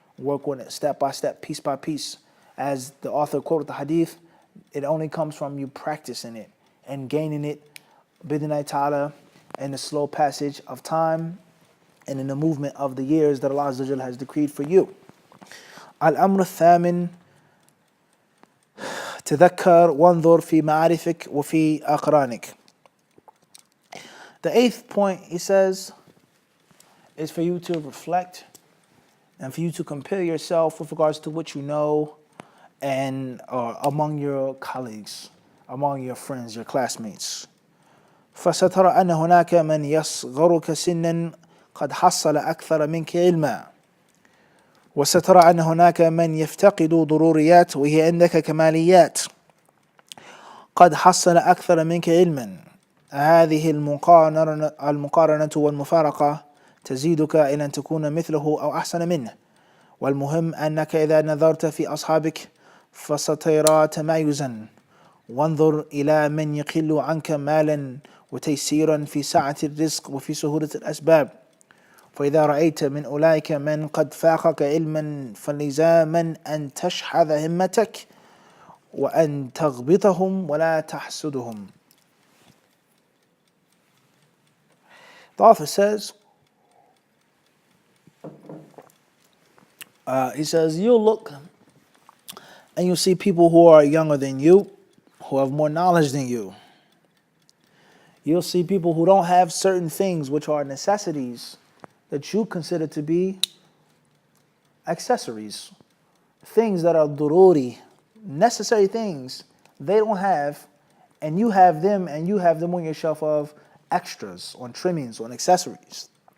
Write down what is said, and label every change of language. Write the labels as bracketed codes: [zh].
[en] Work on it step by step, piece by piece. As the author quoted the hadith, it only comes from you practicing it and gaining it, [ar] bi'idhnillahi ta'ala, [en] in the slow passage of time and in the movement of the years that Allah Azza wa Jalla has decreed for you. [ar] Al-amr al-thamin, تذكر وانظر في معارفك وفي أقرانك. [en] The 8th point, he says, is for you to reflect and for you to compare yourself with regards to what you know and among your colleagues, among your friends, your classmates. [ar] فسترى أن هناك من يصغرك سنا قد حصل أكثر منك علما، وسترى أن هناك من يفتقد ضروريات وهي عندك كماليات قد حصل أكثر منك علما. هذه المقارنة والمفارقة تزيدك إلى أن تكون مثله أو أحسن منه. والمهم أنك إذا نظرت في أصحابك فسترى تمايزا. وانظر إلى من يقل عنك مالا وتيسيرا في سعة الرزق وفي سهولة الأسباب. فإذا رأيت من أولئك من قد فاقك علما فلزاما أن تشحذ همتك وأن تغبطهم ولا تحسدهم. [en] The author says, he says, you'll look and you'll see people who are younger than you, who have more knowledge than you. You'll see people who don't have certain things which are necessities that you consider to be accessories, things that are dururi, necessary things they don't have, and you have them on your shelf of extras, on trimmings, on accessories.